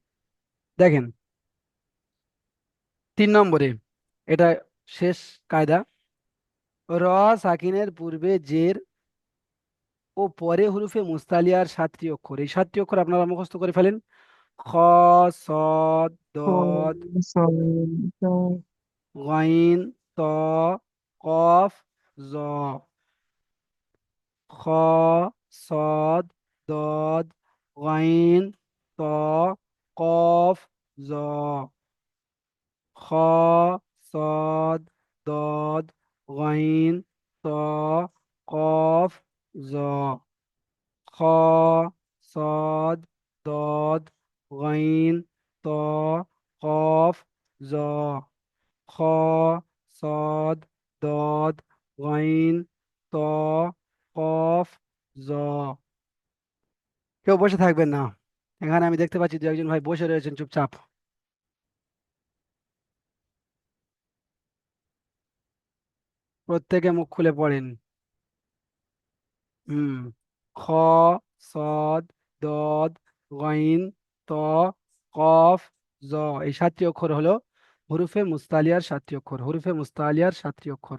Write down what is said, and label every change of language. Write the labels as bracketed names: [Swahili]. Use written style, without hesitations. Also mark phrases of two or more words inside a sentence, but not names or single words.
[Bangla] দেখেন, 3 নম্বরে, এটা শেষ কায়দা। র সাকিনের পূর্বে জের ও পরে [Arabic] حروف مستعلية [Bangla] 7টি অক্ষর, এই 7টি অক্ষর আপনারা মুখস্থ করে ফেলেন। খ, সদ, দদ, গইন, ত, কফ, জ। খ, সদ, দদ, গইন, ত, কফ, জ। খ, সদ, দদ, গইন, ত, কফ, জ। খ, সদ, দদ, গইন, ত, কফ, জ। খ, সদ, দদ, গইন, ত, কফ, জ। কেউ বসে থাকবেন না, এখানে আমি দেখতে পাচ্ছি দু একজন ভাই বসে রয়েছেন চুপচাপ। প্রত্যেকে মুখ খুলে পড়েন। হুম। খ, সদ, দদ, গইন, ত, কফ, জ, এই সাতটি অক্ষর হলো [Arabic] حروف مستعلية [Bangla] সাতটি অক্ষর, [Arabic] حروف مستعلية [Bangla] সাতটি অক্ষর।